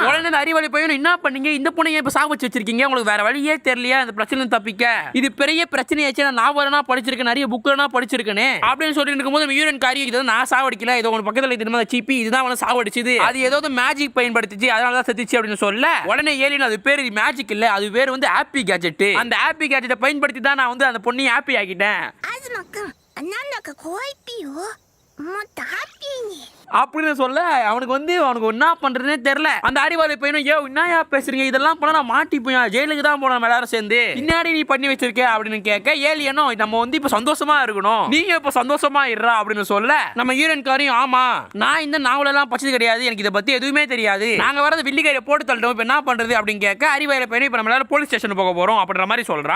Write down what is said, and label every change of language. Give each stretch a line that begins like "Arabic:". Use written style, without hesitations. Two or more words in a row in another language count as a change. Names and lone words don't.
Tamil: உடனே இந்த அறிவாளி பையன் என்ன பண்ணீங்க, இந்த பொண்ணை இப்ப சாவச்சு வச்சிருக்கீங்க, உங்களுக்கு வேற வழியே தெரியலையா இந்த பிரச்சனை தப்பிக்க, இது பெரிய பிரச்சனையாச்சு, நான் நாவலனா படிச்சிருக்கேன், நிறைய புக்கெல்லாம் படிச்சிருக்கேனே அப்படின்னு சொல்லிட்டு இருக்கும்போது ஹீரோக்காரி இதை நான் சாவடிக்கல, இது உங்க பக்கத்துல திரும்ப சீப்பி இதுதான் அவனை சாவடிச்சது, அது ஏதோ மேஜிக் பயன்படுத்திச்சு அதனால செத்துச்சு அப்படின்னு சொல்ல உடனே ஏலியன் அது பேரு மேஜிக் இல்ல, அது பேரு வந்து
English: happy gadget,
Tamil: அந்த
English: happy gadgetai
Tamil: பயன்படுத்தி தான் நான் வந்து அந்த பொண்ணையை ஹாப்பி ஆக்கிட்டேன்.
Japanese: 東君なんだか怖いピよ、もっとハッピーに
Tamil: அப்படின்னு சொல்ல அவனுக்கு என்ன பண்றதுனே தெரியல. அந்த அறிவாளி பையனும் என்னையா பேசுறீங்க, இதெல்லாம் பண்ணா நான் மாட்டிப்போம், ஜெயிலுக்கு தான் போனோம் எல்லாரும் சேர்ந்து, பின்னாடி நீ பண்ணி வச்சிருக்க அப்படின்னு கேட்க ஏலியனும் நம்ம வந்து இப்ப சந்தோஷமா இருக்கணும், நீங்க இப்ப சந்தோஷமா இருறா அப்படின்னு சொல்ல நம்ம ஹீரோயின்காரியும் ஆமா நான் இந்த நாவல எல்லாம் படிச்சது கிடையாது, எனக்கு இதை பத்தி எதுவுமே தெரியாது, நாங்க வரது வில்லிக்காரியை போட்டு தள்ளிட்டோம், இப்ப என்ன பண்றது அப்படின்னு கேட்க அறிவாளி பையனும் இப்ப நம்ம எல்லாரும்
English: police station
Tamil: போக போறோம் அப்படின்ற மாதிரி சொல்றான்.